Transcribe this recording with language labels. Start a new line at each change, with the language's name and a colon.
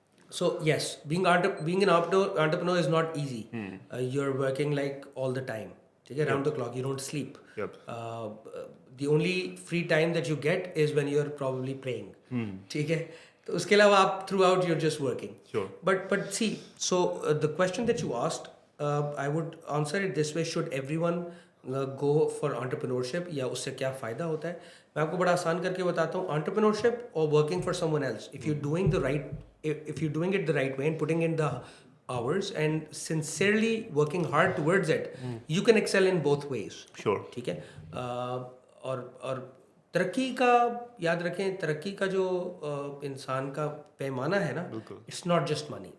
English: So yes, being an entrepreneur is not easy. You're working like all the time, okay, around the clock. You don't sleep. The only free time that you get is when you're probably praying. Okay,
Urdu: تو اس کے علاوہ آپ
English: throughout you're just working. Sure. But see, so the question that you asked, I would answer it this way: should everyone go for entrepreneurship,
Urdu: یا اس سے کیا فائدہ ہوتا ہے؟ میں آپ کو بڑا آسان کر کے بتاتا ہوں.
English: entrepreneurship or working for someone else, if you're doing it the right way and putting in the hours and sincerely working hard towards it, you can excel in both ways. Sure.
Urdu: ٹھیک ہے. اور ترقی کا یاد رکھیں, ترقی کا جو انسان کا پیمانہ ہے نا,
English: it's not just money.